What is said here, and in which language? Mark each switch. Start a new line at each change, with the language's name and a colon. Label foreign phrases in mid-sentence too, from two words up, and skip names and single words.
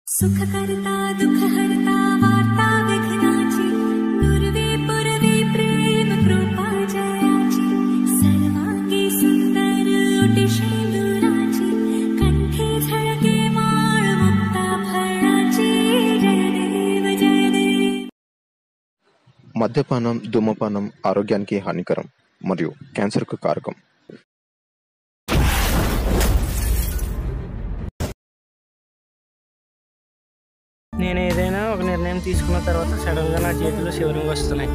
Marathi: सुखकर्ता दुःखहर्ता वार्ता विघ्नाची नुरवी पुरवी प्रेम कृपा जयाची सर्वांगी सुंदर उटिशेंदुराची कंठे झळके माळ मुक्ता फळाची जय देव
Telugu: మద్యపానం ధూమపానం ఆరోగ్యానికి హానికరం మరియు క్యాన్సర్కు కారకం. నేను ఏదైనా ఒక నిర్ణయం తీసుకున్న తర్వాత సడన్గా నా చేతిలో శివరింగ్ వస్తున్నాయి.